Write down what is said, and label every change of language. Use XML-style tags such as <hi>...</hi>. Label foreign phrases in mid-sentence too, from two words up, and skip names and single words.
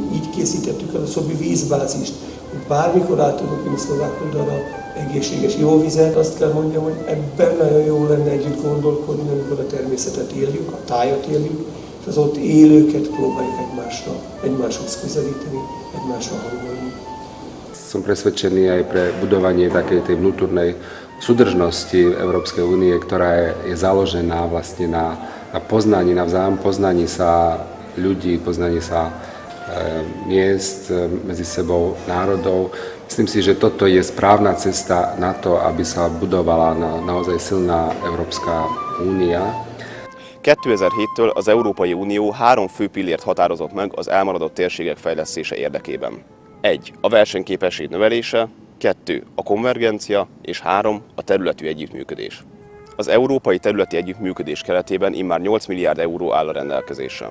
<hu>Így készítettük el a Szobi vízbázist, hogy bármikor át tudunk vinni szlovák oldalra egészséges jó vizet. Azt kell mondjam, hogy ebben nagyon jó lenne együtt gondolkodni, amikor a természetet éljük, a tájat éljük, és az ott élőket próbáljuk egymáshoz közelíteni, egymásra hangolni.</hu> <sk>Som presvedčený aj pre budovanie takej tej vnútornej súdržnosti Európskej únie, ktorá je založená vlastne na poznaní, na vzájomnom poznaní sa ľudí, poznaní sa miest medzi sebou, národov. Myslím si, že toto je správna cesta na to, aby sa budovala naozaj silná Európska únia.</sk> <hu>2007-től az Európai Unió 3 fő pillért határozott meg az elmaradott térségek fejlesztése érdekében. 1. A versenyképesség növelése, 2. A konvergencia, és 3. A területi együttműködés. Az európai területi együttműködés keretében immár 8 milliárd euró áll a rendelkezésre.</hu>